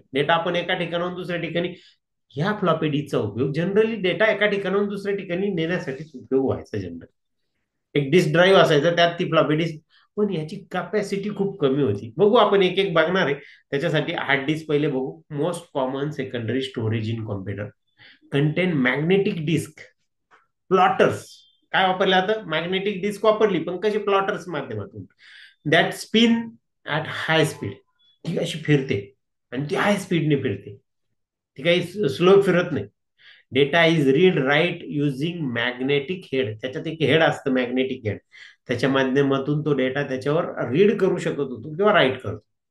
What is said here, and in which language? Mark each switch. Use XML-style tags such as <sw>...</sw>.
<mr>Data आपण एका ठिकाणाहून दुसऱ्या ठिकाणी, ह्या फ्लॉपी डिस्कचा उपयोग जनरली डेटा एका ठिकाणाहून दुसऱ्या ठिकाणी नेण्यासाठीच उपयोग व्हायचा जनरल. एक डिस्क ड्राईव्ह असायचा, त्यात ती फ्लॉपी डिस्क, पण याची कॅपॅसिटी खूप कमी होती. बघू आपण एक एक बघणार आहे. त्याच्यासाठी हार्ड डिस्क पहिले बघू.</mr> <en>Most common secondary storage in computer contain magnetic disk platters.</en> <mr>काय वापरलं आता? मॅग्नेटिक डिस्क वापरली, पण कशी? प्लॉटर्स माध्यमातून.</mr> <en>That spin at high speed.</en> <mr>ती अशी फिरते, आणि ती हाय स्पीडने फिरते, ती काही स्लो फिरत नाही.</mr> <en>Data is read write using magnetic head.</en> <mr>त्याच्यात एक हेड असतं, मॅग्नेटिक हेड. त्याच्या माध्यमातून तो डेटा त्याच्यावर रीड करू शकत होतो किंवा राईट करतो.</mr>